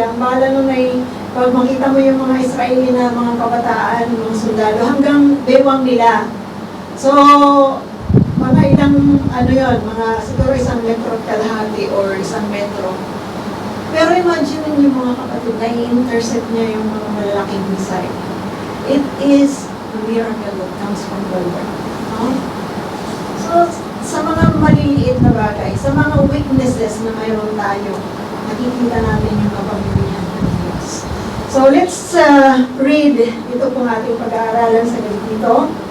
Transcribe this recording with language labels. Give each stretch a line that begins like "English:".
Filipino: Ang bala nun ay, pag makita mo yung mga Israeli na mga kabataan, mga sundalo, hanggang bewang nila. So, mga ilang, mga siguro 1 metro at kalahati or 1 metro. Pero imagine niyo mga kapatid, na i-intercept niya yung mga malalaking missile.
English: It is a miracle that comes from the Lord. No?
Filipino: So, sa mga maliliit na bagay, sa mga weaknesses na mayroon tayo, nakikita natin yung kapangyarihan ng Diyos. So,
English: let's read
Filipino: ito pong ating pag-aaralan sa gabi dito.